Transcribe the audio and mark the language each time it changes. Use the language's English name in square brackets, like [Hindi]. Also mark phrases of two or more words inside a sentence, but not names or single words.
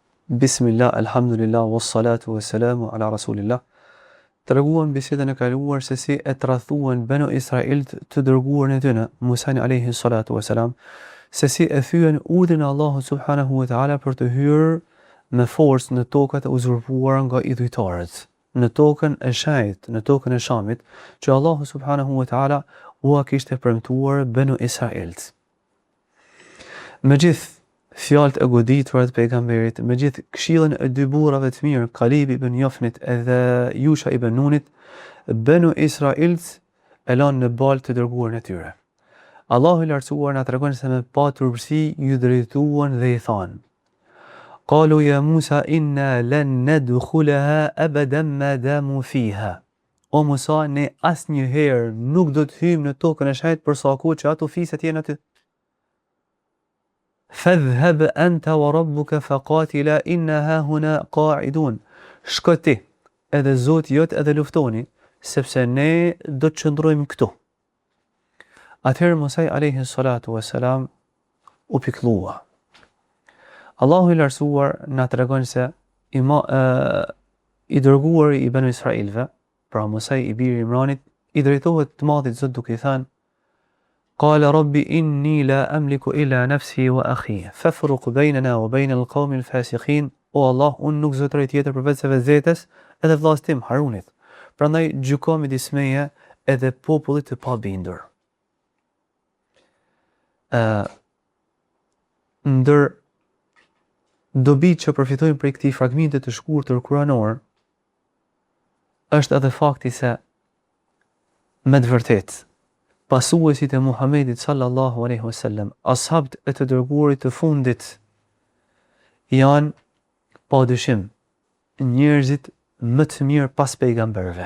[Arabic] بسم الله، الحمد لله، والصلاة والسلام على رسول الله. [Albanian] Treguam bisedën e kaluar se si e tradhuan Banu Israil të dërguarin e tyre, Musa [Arabic] عليه الصلاة والسلام, [Albanian] se si e thyen urdhrin e Allahut [Arabic] سبحانه وتعالى [Albanian] për të hyrë me forcë në tokat e uzurpuara nga idhujtarët, në tokën e Shait, në tokën e Shamit, që Allahu [Arabic] سبحانه وتعالى [Albanian] ua kishte premtuar Banu Israilt. Megjith fjalët e goditura të pejgamberit, me gjithë këshillën e dy burrave të mirë, Kalib ibn Jofnit edhe Yusha ibn Nunit, Banu Israilt e lanë në balë të dërguarin e tyre. Allahu i lartësuar na tregon se me pa turpsi ju drejtuan dhe i thanë: [Arabic] قالوا يا موسى إنا لن ندخلها أبدا ما داموا فيها. [Albanian] O Musa, ne asnjëherë nuk do të hyjmë në tokën e Shait për sa kohë që ato fiset janë aty. [Arabic] فاذهب أنت وربك فقاتلا إنا هاهنا قاعدون. [Albanian] Shko ti edhe Zoti jot edhe luftoni, sepse ne do të qëndrojmë këtu. Atëherë Musa [Arabic] عليه الصلاة والسلام [Albanian] u pikëllua. Allahu i lartësuar na tregon se i dërguari i Banu Israilve, pra Musa i biri Imranit, i drejtohet të Madhit Zot duke i thënë: [Arabic] قال ربي إني لا أملك إلا نفسي وأخي فافرق بيننا وبين القوم الفاسقين. [Albanian] O Allah, unë nuk zotëroj tjetër përveç se vetvetes edhe vllazit tim Harunit. Prandaj gjyko midis meje edhe popullit të pabindur. Ndër dobit që përfitojmë prej këtij fragmenti të shkurtër kuranor është edhe fakti se me të vërtetë pasuesit e Muhamedit [Arabic] صلى الله عليه وسلم, [Albanian] ashabët e të dërguarit të fundit, janë padyshim njerëzit më të mirë pas pejgamberëve.